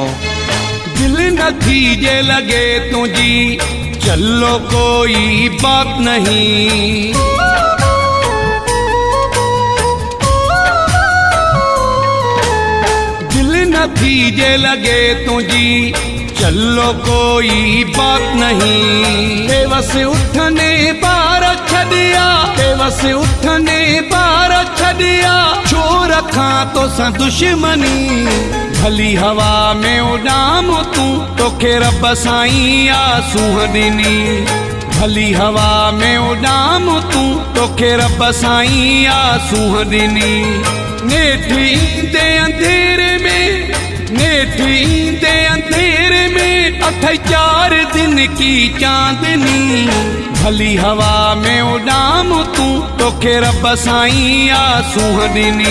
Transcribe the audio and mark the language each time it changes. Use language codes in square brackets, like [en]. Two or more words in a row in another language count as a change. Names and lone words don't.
[sd] दिल न थीजे लगे तुझी [hi] चलो कोई बात नहीं। [sd] दिल न थीजे लगे तुझी [hi] चलो कोई बात नहीं। [sd] बेवस उठने बार छड़िया, बेवस उठने बार छड़िया, छो रखा तो सा दुश्मनी। भली हवा में उड़ाम तू तोखे रब साईं आसूं ॾिनी। भली हवा में उड़ाम तू तोखे रब साईं आसूं ॾिनी। नेठ ईंदे अंधेरे में, नेठ ईंदे अंधेरे में अथई 4 [hi] दिन की चांदनी। [sd] भली हवा में उड़ाम तू तोखे रब साईं आसूं ॾिनी।